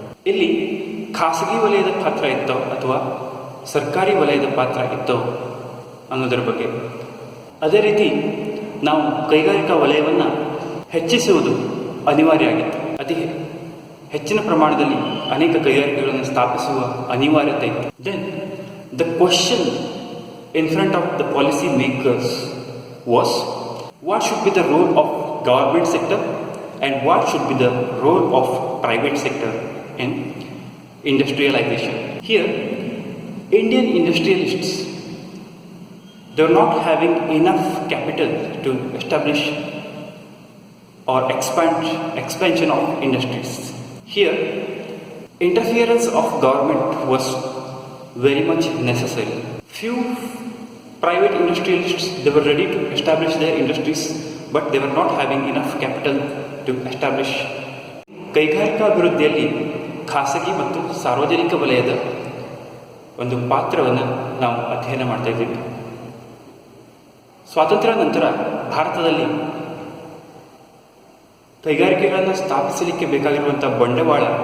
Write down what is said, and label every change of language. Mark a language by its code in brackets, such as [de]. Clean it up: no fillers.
[kn] ಇಲ್ಲಿ ಖಾಸಗಿ ವಲಯದ ಪಾತ್ರ ಇತ್ತೋ ಅಥವಾ ಸರ್ಕಾರಿ ವಲಯದ ಪಾತ್ರ ಇತ್ತೋ ಅನ್ನೋದರ ಬಗ್ಗೆ. ಅದೇ ರೀತಿ ನಾವು ಕೈಗಾರಿಕಾ ವಲಯವನ್ನು ಹೆಚ್ಚಿಸುವುದು ಅನಿವಾರ್ಯ ಆಗಿತ್ತು. ಅತಿ ಹೆಚ್ಚಿನ ಪ್ರಮಾಣದಲ್ಲಿ ಅನೇಕ ಕೈಗಾರಿಕೆಗಳನ್ನು ಸ್ಥಾಪಿಸುವ ಅನಿವಾರ್ಯತೆ ಇತ್ತು. [en] Then the question in front of the policy makers was, what should be the role of government sector and what should be the role of private sector in industrialization. Here, Indian industrialists, they are not having enough capital to establish or expansion of industries. Here, interference of government was very much necessary. Few private industrialists, they were ready to establish their industries, but they were not having enough capital to establish. [kn] ಕೈಗಾರಿಕಾ ಅಭಿವೃದ್ಧಿಯಲ್ಲಿ ಖಾಸಗಿ ಮತ್ತು ಸಾರ್ವಜನಿಕ ವಲಯದ ಒಂದು ಪಾತ್ರವನ್ನು ನಾವು ಅಧ್ಯಯನ ಮಾಡ್ತಾ ಇದ್ದೀವಿ. ಸ್ವಾತಂತ್ರ್ಯ ನಂತರ ಭಾರತದಲ್ಲಿ ಕೈಗಾರಿಕೆಗಳನ್ನು ಸ್ಥಾಪಿಸಲಿಕ್ಕೆ ಬೇಕಾಗಿರುವಂಥ ಬಂಡವಾಳ